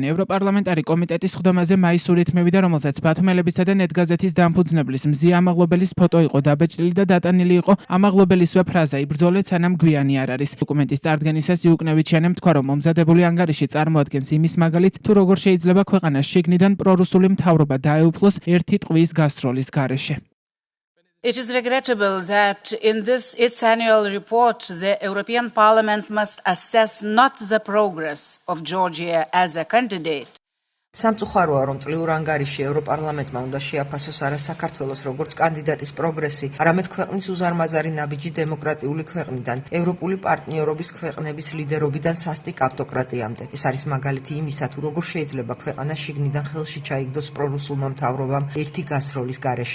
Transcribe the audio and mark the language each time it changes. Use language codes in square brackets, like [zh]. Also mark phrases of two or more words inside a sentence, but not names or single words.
[ka] ევროპარლამენტარი კომიტეტის სხდომაზე მაისურით მევიდა, რომელზეც ბათუმელებისა და ნეტგაზეთის დამფუძნებლის მზია ამაღლობელის ფოტო იყო დაბეჭდილი და დატანილი იყო ამაღლობელისვე ფრაზა „იბრძოლეთ, სანამ გვიანი არ არის“. დოკუმენტის წარდგენისას იუკნევიჩიანემ თქვა, რომ მომზადებული ანგარიში წარმოადგენს იმის მაგალითს, თუ როგორ შეიძლება ქვეყანას შიგნიდან პრორუსული მთავრობა დაეუფლოს ერთი ტყვის გასროლის გარეშე. [en] It is regrettable that in its annual report, the European Parliament must assess not the progress of Georgia as a candidate. [ka] სამწუხაროა, რომ წლიურ ანგარიში ევროპარლამენტმა უნდა შეაფასოს არა საქართველოს როგორც კანდიდატის პროგრესი, არამედ ქვეყნის უზარმაზარი ნაბიჯი დემოკრატიული ქვეყნიდან, ევროპული პარტნიორობის ქვეყნების ლიდერობიდან სასტიკ ავტოკრატიამდე. ეს არის მაგალითი იმისა, თუ როგორ შეიძლება ქვეყანა შიგნიდან ხელში ჩაიგდოს პრორუსულმა მთავრობამ ერთი გასროლის გარეშე.